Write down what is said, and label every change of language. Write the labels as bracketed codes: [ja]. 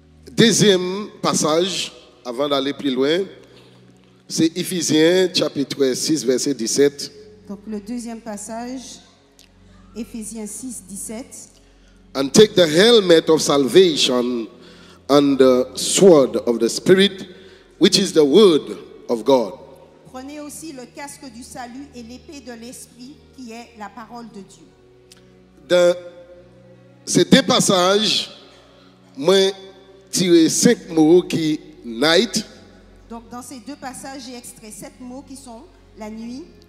[fr] Deuxième passage, avant d'aller plus loin, c'est Éphésiens chapitre 6, verset 17. Donc le deuxième passage, Éphésiens 6, 17. [en] And take the helmet of salvation and the sword of the Spirit, which is the word of God. [fr] Prenez aussi le casque du salut et l'épée de l'esprit qui est la parole de Dieu. Dans ces deux passages, moi tiré 5 mots qui night. Donc dans ces deux passages, j'ai extrait 7 mots qui sont la nuit,